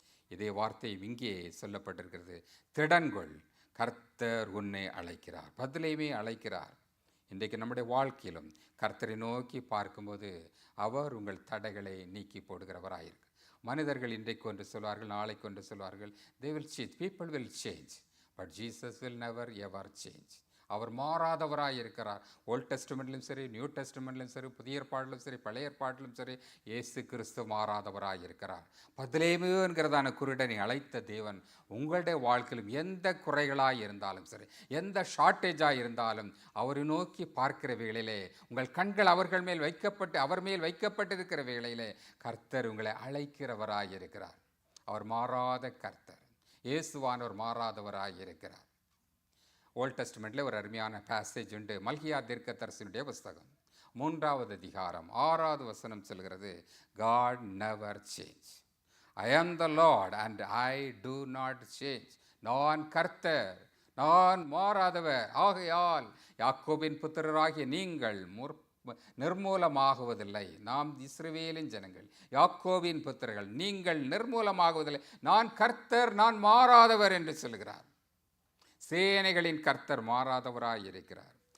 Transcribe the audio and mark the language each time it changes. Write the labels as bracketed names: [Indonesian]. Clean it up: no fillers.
[Tamil] இதே வார்த்தை இங்கே சொல்லப்பட்டிருக்கிறது, திடன்கொள், கர்த்தர் உன்னை அழைக்கிறார், பதிலையுமே அழைக்கிறார். இன்றைக்கு நம்முடைய வாழ்க்கையிலும் கர்த்தரை நோக்கி பார்க்கும்போது அவர் உங்கள் தடைகளை நீக்கி போடுகிறவராயிருக்கு. மனிதர்கள் இன்றைக்கு ஒன்று சொல்வார்கள், நாளைக்கு ஒன்று சொல்வார்கள். [English] they will change, people will change, but Jesus will never ever change. [Tamil] அவர் மாறாதவராக இருக்கிறார். ஓல்ட் டெஸ்டமெண்ட்லையும் சரி, நியூ டெஸ்டமெண்ட்லையும் சரி, புதிய ஏற்பாட்டிலும் சரி, பழைய ஏற்பாட்டிலும் சரி, இயேசு கிறிஸ்து மாறாதவராக இருக்கிறார். பத்லேமு என்கிறதான குருடனை அழைத்த தேவன் உங்களுடைய வாழ்க்கையிலும் எந்த குறைகளாக இருந்தாலும் சரி, எந்த ஷார்ட்டேஜாக இருந்தாலும் அவரை நோக்கி பார்க்கிற வேளையிலே உங்கள் கண்கள் அவர் மேல் வைக்கப்பட்டிருக்கிற வேளையிலே கர்த்தர் உங்களை அழைக்கிறவராக இருக்கிறார். அவர் மாறாத கர்த்தர். இயேசுவானவர் மாறாதவராக இருக்கிறார். ஓல்ட் டெஸ்டமெண்ட்டில் ஒரு அருமையான பேசேஜ் உண்டு. மல்கியா தீர்க்கதரிசியினுடைய புஸ்தகம் 3வது அதிகாரம் 6வது வசனம் சொல்கிறது, [English] God never change. I am the Lord and I do not change. [Tamil] நான் கர்த்தர், நான் மாறாதவர். ஆகையால் யாக்கோபின் புத்திரராகிய நீங்கள் நிர்மூலமாகுவதில்லை. நாம் இஸ்ரவேலின் ஜனங்கள், யாக்கோபின் புத்திரர்கள், நீங்கள் நிர்மூலமாகுவதில்லை. நான் கர்த்தர், நான் மாறாதவர் என்று சொல்கிறார். சேனைகளின் கர்த்தர் மாறாதவராயிருக்கிறார்.